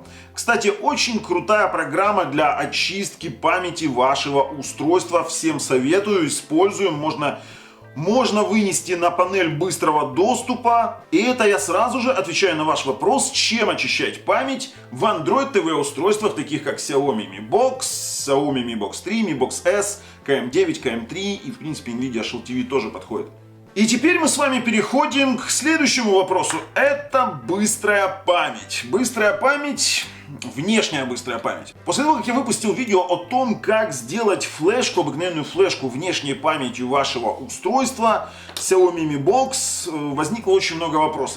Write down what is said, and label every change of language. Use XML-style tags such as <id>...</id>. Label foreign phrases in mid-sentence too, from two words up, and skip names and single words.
<ru>Кстати, очень крутая программа для очистки памяти вашего устройства. Всем советую, используем. Можно вынести на панель быстрого доступа. И это я сразу же отвечаю на ваш вопрос, чем очищать память в Android TV устройствах, таких как Xiaomi Mi Box, Xiaomi Mi Box 3, Mi Box S, KM9, KM3 и в принципе Nvidia Shield TV тоже подходит. И теперь мы с вами переходим к следующему вопросу. Это быстрая память. Быстрая память, внешняя быстрая память. После того, как я выпустил видео о том, как сделать флешку, обыкновенную флешку внешней памятью вашего устройства Xiaomi Mi Box, возникло очень много вопросов.</ru>